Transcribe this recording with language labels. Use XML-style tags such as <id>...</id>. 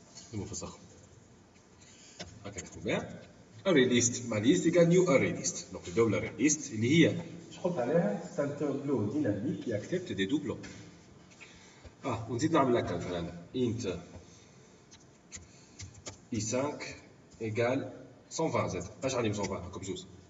<fr>C'est bon, ça. هكا نكتبو بها array list ma liste égale new array list. Donc le double array list اللي هي نحط عليها c'est un tableau dynamique qui accepte des doublons.</fr> <ar>ونزيد نعمل هكا مثلا int i5 égale 120 زاد. اش غادي 120 هكا بجوز.</ar>